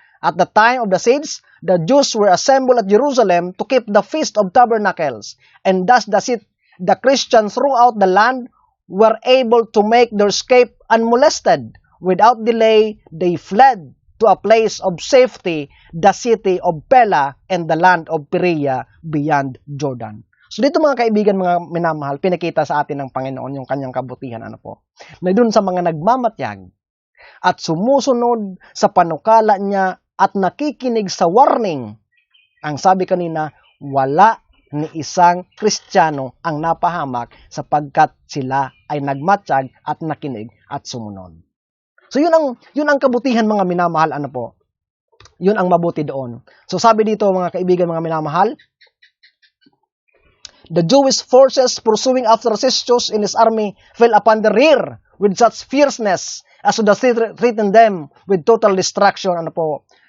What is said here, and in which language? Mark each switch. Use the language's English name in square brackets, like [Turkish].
[English] At the time of the siege, the Jews were assembled at Jerusalem to keep the Feast of Tabernacles, and thus the Christians throughout the land were able to make their escape unmolested. Without delay, they fled to a place of safety, the city of Pella and the land of Perea beyond Jordan. [Filipino] So dito mga kaibigan, mga minamahal, pinakita sa atin ng Panginoon yung kanyang kabutihan, ano po, na dun sa mga nagmamatyag at sumusunod sa panukala niya at nakikinig sa warning. Ang sabi kanina, wala ni isang Kristiyano ang napahamak sapagkat sila ay nagmatyag at nakinig at sumunod. So yun ang kabutihan mga minamahal, ano po. Yun ang mabuti doon. So sabi dito mga kaibigan, mga minamahal, [English] the Jewish forces pursuing after Cestius in his army fell upon the rear with such fierceness as to threaten them with total destruction. [Filipino] Ano po?